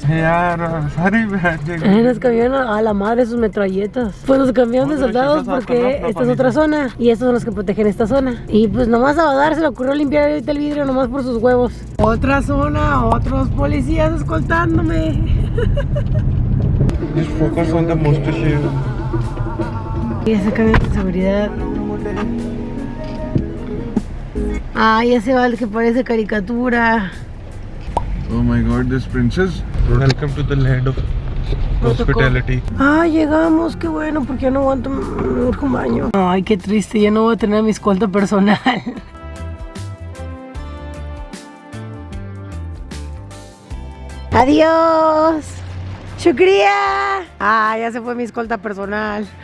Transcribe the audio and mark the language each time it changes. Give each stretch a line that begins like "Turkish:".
English: Sorry,
Spanish: Nos cambiaron a la madre sus metralletas. Pues los cambiaron de soldados porque esta es otra zona y estos son los que protegen esta zona. Y pues nomás a Badar se le ocurrió limpiar ahorita el vidrio nomás por sus huevos. Otra zona, otros policías escoltándome.
English: Just focus on the mustache.
Spanish: Y ese cambio de seguridad. Ay, ese va el que parece caricatura.
English: Oh my god, this princess. Welcome to the land of hospitality.
Spanish: Ay, llegamos, qué bueno, porque ya no aguanto un baño. Ay, qué triste, ya no voy a tener mi escolta personal. Adiós. Shukriya. Ah, ya se fue mi escolta personal.